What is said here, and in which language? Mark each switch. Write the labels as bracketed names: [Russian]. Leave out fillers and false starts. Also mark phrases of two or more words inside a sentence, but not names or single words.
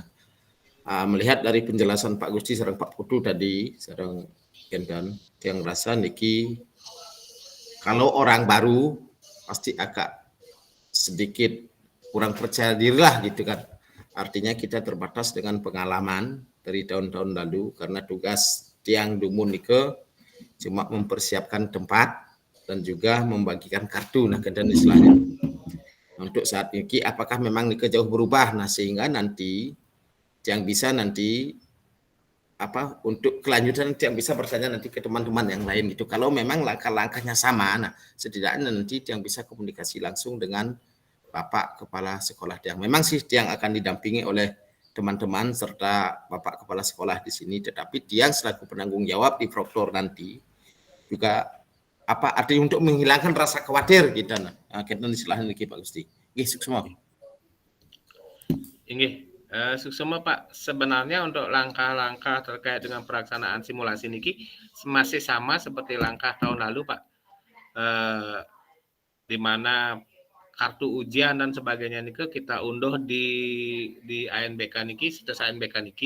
[Indonesian] Melihat dari penjelasan Pak Gusti sareng Pak Putu tadi, sareng kan yang rasa niki kalau orang baru pasti agak sedikit kurang percaya diri lah gitu kan. Artinya kita terbatas dengan pengalaman dari tahun-tahun lalu karena tugas [Balinese] tiang dumun nike [Indonesian] cuma mempersiapkan tempat dan juga membagikan kartu nah dan istilahnya. Untuk saat ini apakah memang nike jauh berubah, nah sehingga nanti yang bisa nanti untuk kelanjutan nanti yang bisa bertanya nanti ke teman-teman yang lain itu. Kalau memang langkah-langkahnya sama, nah setidaknya nanti yang bisa komunikasi langsung dengan Bapak Kepala Sekolah Tiang. Memang sih Tiang akan didampingi oleh teman-teman serta Bapak Kepala Sekolah di sini, tetapi Tiang selaku penanggung jawab di Proktor nanti juga artinya untuk menghilangkan rasa khawatir kita. Nah, kita silahkan Pak Gusti. [Balinese] Nggih, suksma. Inggih, suksma Pak. [Indonesian] Sebenarnya untuk langkah-langkah terkait dengan pelaksanaan simulasi niki masih sama seperti langkah tahun lalu Pak. Di mana kartu ujian dan sebagainya niki kita unduh di ANBK niki, situs ANBK niki.